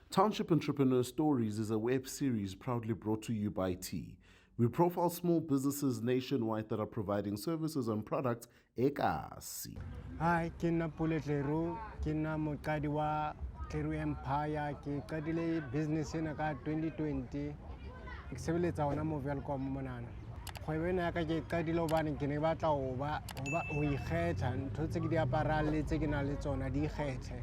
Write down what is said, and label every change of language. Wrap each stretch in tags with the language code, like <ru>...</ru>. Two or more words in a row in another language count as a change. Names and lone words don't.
<en>Township Entrepreneurs Stories is a web series proudly brought to you by T. We profile small businesses nationwide that are providing services and products ekasi. Hi,</en> <st>ke nna Pule Theru, ke nna moqadi wa Theru Empire, ke qadile business ena ka 2020. Ke sebeletsa ona mo Welcome monana. Kgwebo ena ya ka ke qadile hobane ke ne batla ho ikgetha ntho tse ke di aparang le tse ke nang le tsona di ikgethe.</st>